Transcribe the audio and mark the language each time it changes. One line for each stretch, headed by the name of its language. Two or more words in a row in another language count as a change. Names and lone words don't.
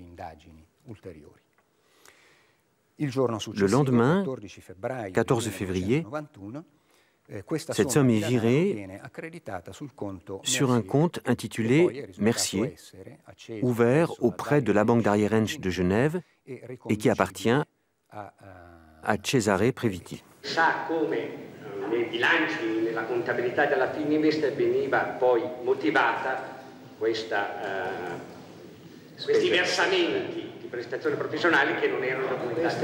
French: Le lendemain, 14 février, cette somme est virée sur un compte intitulé Mercier, ouvert auprès de la Banque d'Arrière-Ench de Genève et qui appartient a Cesare Previti.
Italian: Sa come nei bilanci, nella contabilità della Fininvest veniva poi motivata questi versamenti di prestazioni professionali che non erano documentati.